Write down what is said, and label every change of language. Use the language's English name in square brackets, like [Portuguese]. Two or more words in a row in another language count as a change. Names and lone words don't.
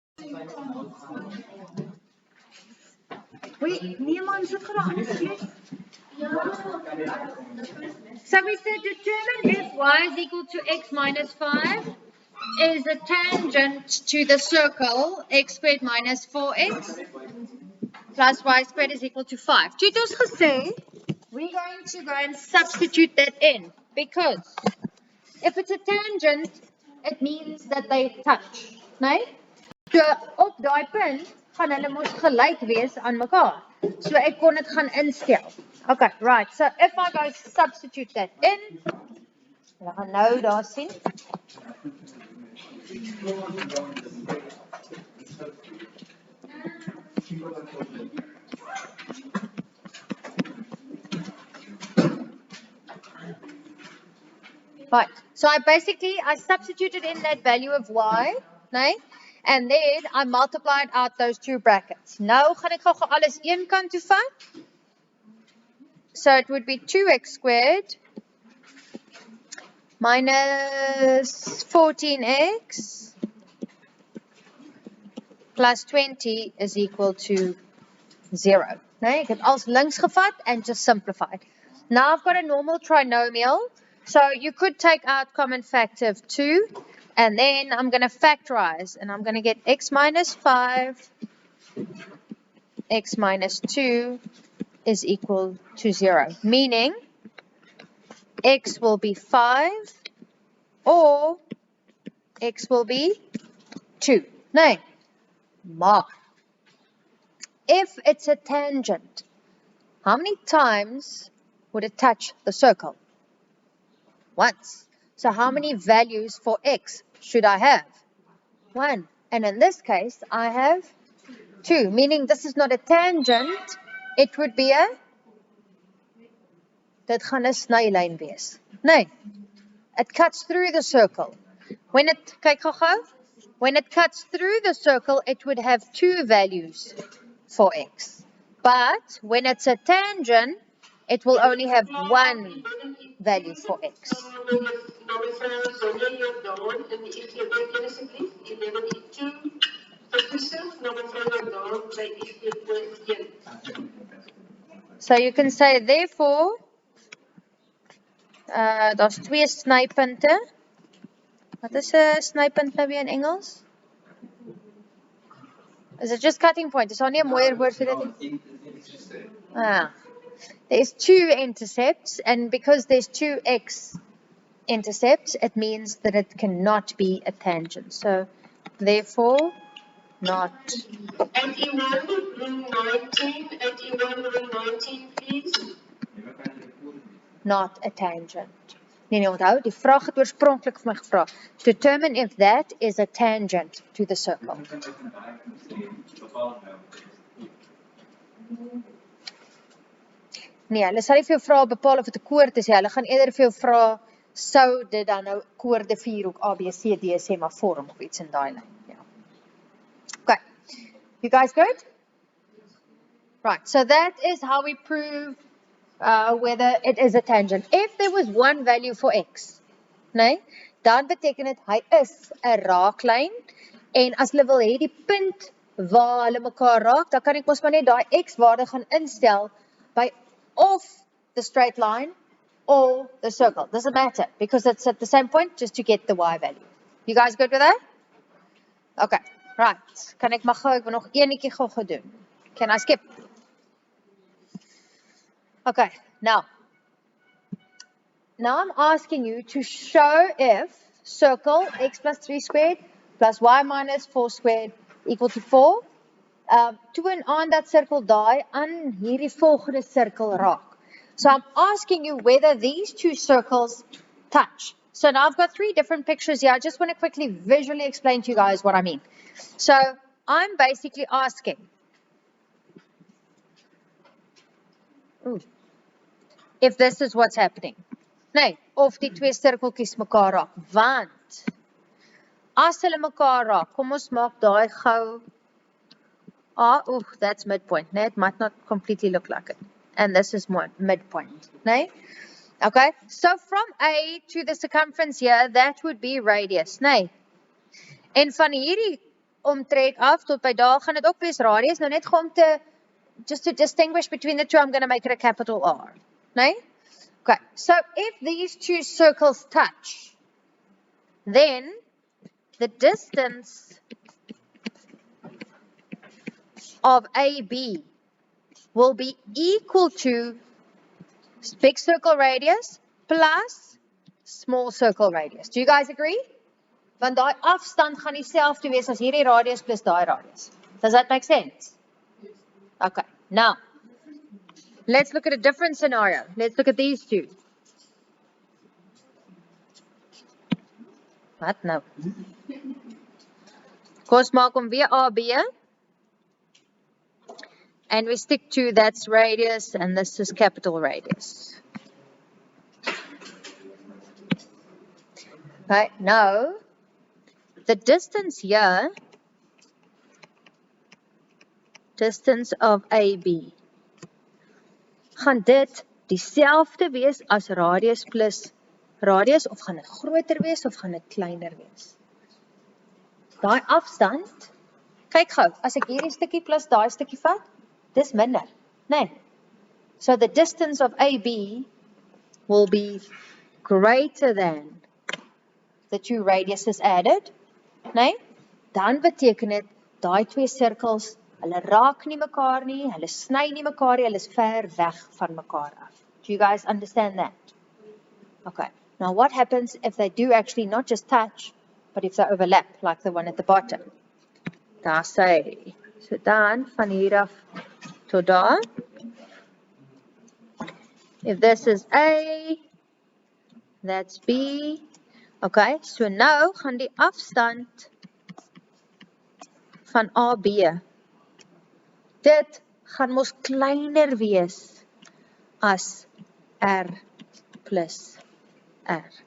[English] Wait, [Afrikaans] niemand sit geraak. [English] So we said determine if y is equal to x minus 5 is a tangent to the circle x squared minus 4x plus y squared is equal to 5. [Afrikaans] Toe het ons gesê, [English] we're going to go and substitute that in because if it's a tangent, it means that they touch, nee? [Afrikaans] So op daai punt gaan hulle mos gelyk wees aan mekaar. So ek kon dit gaan instel. [English] Okay, right. So if I go substitute that in, we [Afrikaans] gaan nou daar sien. [English] Right, so I substituted in that value of y, nee? And then I multiplied out those two brackets. [Afrikaans] Nou gaan ek gou alles een kant toe vat. [English] So it would be 2x squared minus 14x plus 20 is equal to 0. [Afrikaans] Nee, ek het alles links gevat [English] and just simplified. Now I've got a normal trinomial. So you could take out common factor of 2, and then I'm going to factorize, and I'm going to get x minus 5, x minus 2 is equal to 0, meaning x will be 5, or x will be 2. [Afrikaans] Nee, maar [English] if it's a tangent, how many times would it touch the circle? Once. So how many values for x should I have? 1. And in this case, I have 2, meaning this is not a tangent. It would be a, [Afrikaans] dit gaan 'n snylyn wees. Nee, [English] it cuts through the circle. When it, [Afrikaans] kyk gou, [English] when it cuts through the circle, it would have 2 values for x. But when it's a tangent, it will only have 1 value for x. So you can say, therefore, [Afrikaans] daar's 2 snypunte. Wat is 'n snypunt nou weer in Engels? [English] Is it just cutting point? [Afrikaans] Is daar nie 'n mooier woord vir dit? [English] There's 2 intercepts, and because there's 2 x intercepts, it means that it cannot be a tangent. So, therefore, not. And E1 room 19, and E1 room 19, please. Not a tangent. [Afrikaans] Nee, onthou, die vraag het oorspronklik vir my gevra. [English] Determine if that is a tangent to the circle. [Afrikaans] Nee, hulle sal nie vir jou vra bepaal of dit 'n koord is. Hulle gaan eerder vir jou vra, sou dit dan nou koorde 4 ook A, B, C, D, sê maar vorm of iets in daai lyn. Ja. [English] Okay. You guys good? Right, so that is how we prove whether it is a tangent. If there was one value for x, [Afrikaans] nee, dan beteken dit hy is 'n raaklyn, en as hulle wil hê die punt waar hulle mekaar raak, dan kan ek mos maar net daai x waarde gaan instel by of [English] the straight line or the circle. Doesn't matter, because it's at the same point just to get the y value. You guys good with that? Okay, right. [Afrikaans] Kan ek maar gou, ek wil nog eenetjie gou doen. [English] Can I skip? Okay, now I'm asking you to show if circle x plus 3 squared plus y minus 4 squared equal to 4. [Afrikaans] Toon aan dat cirkel daai aan hierdie volgende cirkel raak. [English] So I'm asking you whether these two circles touch. So now I've got 3 different pictures here. I just want to quickly visually explain to you guys what I mean. So I'm basically asking, if this is what's happening. [Afrikaans] Nee, of die 2 sirkeltjies mekaar raak. Want as hulle mekaar raak, kom ons maak daai gou. [English] That's midpoint. Nee, it might not completely look like it. And this is midpoint. Nee? Okay, so from A to the circumference here, that would be radius. Nee. [Afrikaans] En van hierdie omtrek af tot by daar gaan dit ook wees radius. Nou net om [English] just to distinguish between the two, I'm going to make it a capital R. Nee? Okay, so if these two circles touch, then the distance of AB will be equal to big circle radius plus small circle radius. Do you guys agree? [Afrikaans] Want daai afstand gaan dieselfde wees as hierdie radius plus daai radius. [English] Does that make sense? Okay, now, let's look at a different scenario. Let's look at these two. [Afrikaans] Wat nou? Kom ons maak hom weer AB. [English] And we stick to that's radius and this is capital radius. Right, now, the distance here, distance of AB, [Afrikaans] gaan dit dieselfde wees as radius plus radius, of gaan dit groter wees, of gaan dit kleiner wees? Daai afstand, kyk gou, as ek hierdie stukkie plus daai stukkie vat, dis minder, nee. [English] So the distance of AB will be greater than the two radiuses added, nee. [Afrikaans] Dan beteken dit, daai twee sirkels, hulle raak nie mekaar nie, hulle sny nie mekaar nie, hulle is ver weg van mekaar af. [English] Do you guys understand that? Okay. Now what happens if they do actually not just touch, but if they overlap, like the one at the bottom? [Afrikaans] Daar sê, so dan van hier af tot daar. [English] If this is A, that's B. [Afrikaans] Okay, so nou gaan die afstand van AB, dit gaan mos kleiner wees as R plus R.